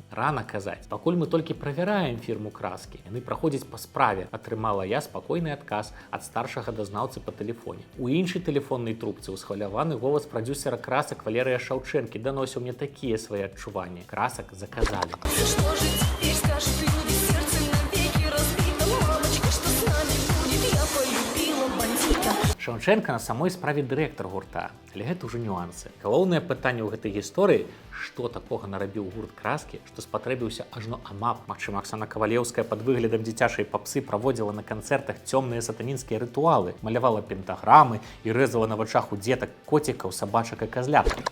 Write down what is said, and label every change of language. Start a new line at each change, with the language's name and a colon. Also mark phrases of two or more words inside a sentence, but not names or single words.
Belarusian: Рана казаць. Пакуль мы толькі правяраем фірму краскі. Яны праходзяць па справе, атрымала я спакойны адказ ад старшага дазнаўцы па тэлефоне. У іншай тэлефоннай трубцы ўсхваляваны голас прадзюсера красак Валерыя Шаўчэнкі даносіў мне такія свае адчуванні. Красак заказалі.
Russian: Что же теперь скажут люди, сердце навеки разбито, мамочка, что с нами будет, я полюбила бандита.
Belarusian: Шаўчэнка на самой справе дырэктар гурта, але гэта ўжо нюансы. Галоўнае пытанне ў гэтай гісторыі, што такога нарабіў гурт краскі, што спатрэбіўся ажно амап. Магчыма, Аксана Кавалеўская пад выглядам дзіцячай папсы праводзіла на канцэртах цёмныя сатанінскія рытуалы, малявала пентаграмы і рэзала на вачах у дзетак коцікаў, сабачак і казлятак.